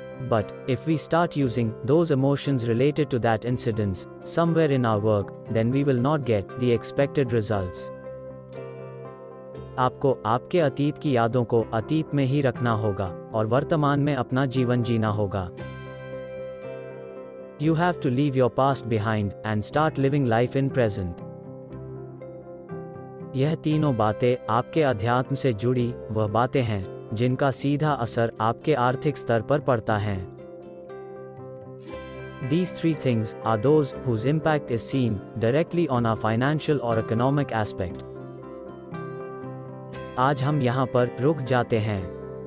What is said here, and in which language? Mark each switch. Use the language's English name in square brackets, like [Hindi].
[English] But if we start using those emotions related to that incident somewhere in our work, then we will not get the expected results. [Hindi] आपको आपके अतीत की यादों को अतीत में ही रखना होगा और वर्तमान में अपना जीवन जीना होगा। [English] You have to leave your past behind and start living life in present. [Hindi] यह तीनों बातें आपके अध्यात्म से जुड़ी वह बातें हैं जिनका सीधा असर आपके आर्थिक स्तर पर पड़ता है। [English] These three things are those whose impact is seen directly on our financial or economic aspect. [Hindi] आज हम यहाँ पर रुक जाते हैं।